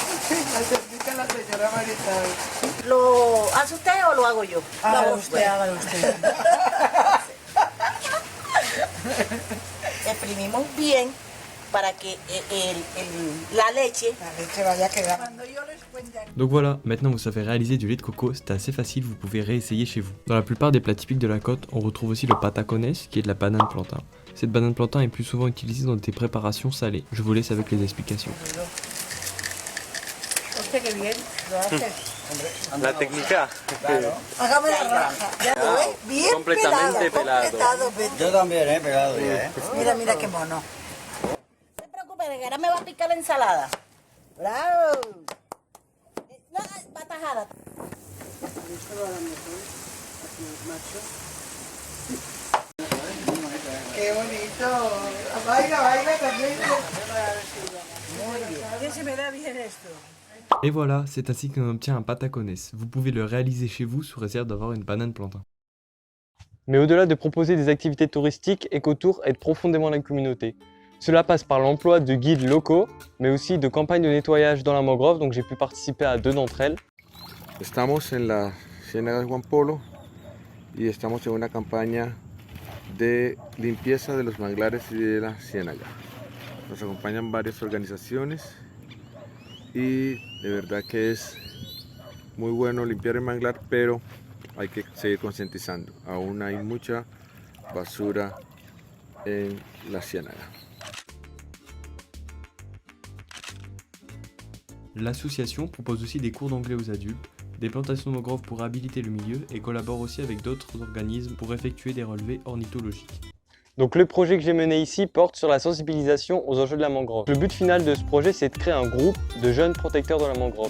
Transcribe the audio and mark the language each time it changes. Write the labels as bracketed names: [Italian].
[Spanish] Necesita la señora Marisabel. ¿Lo hace usted o lo hago yo? Hágalo usted. Exprimimos bien para que la leche La leche vaya a quedar. [French] Donc voilà, maintenant vous savez réaliser du lait de coco, c'est assez facile, vous pouvez réessayer chez vous. Dans la plupart des plats typiques de la côte, on retrouve aussi le patacones, qui est de la banane plantain. Cette banane plantain est plus souvent utilisée dans des préparations salées. Je vous laisse avec les explications. [Spanish] Hostia, qué bien, lo haces. La técnica. Hágame la raja. Ya lo ves, bien Completamente pelado. completado, vete. Yo también he pegado ya, ¿eh? Mira, mira qué mono. No se preocupe, que ahora me va a picar la ensalada. ¡Bravo! No, va tajada. Qué bonito. Baila también. ¿Qué se me da bien esto? [French] Et voilà, c'est ainsi qu'on obtient un patacones. Vous pouvez le réaliser chez vous sous réserve d'avoir une banane plantain. Mais au-delà de proposer des activités touristiques, EcoTour aide profondément la communauté. Cela passe par l'emploi de guides locaux, mais aussi de campagnes de nettoyage dans la mangrove, donc j'ai pu participer à 2 d'entre elles. [Spanish] Estamos en la Ciénaga de Juan Polo y estamos en una campaña de limpieza de los manglares y de la ciénaga. Nos acompañan varias organizaciones y de verdad que es muy bueno limpiar el manglar, pero hay que seguir concientizando. Aún hay mucha basura en la ciénaga. [French] L'association propose aussi des cours d'anglais aux adultes, des plantations de mangroves pour réhabiliter le milieu et collabore aussi avec d'autres organismes pour effectuer des relevés ornithologiques. Donc le projet que j'ai mené ici porte sur la sensibilisation aux enjeux de la mangrove. Le but final de ce projet, c'est de créer un groupe de jeunes protecteurs de la mangrove.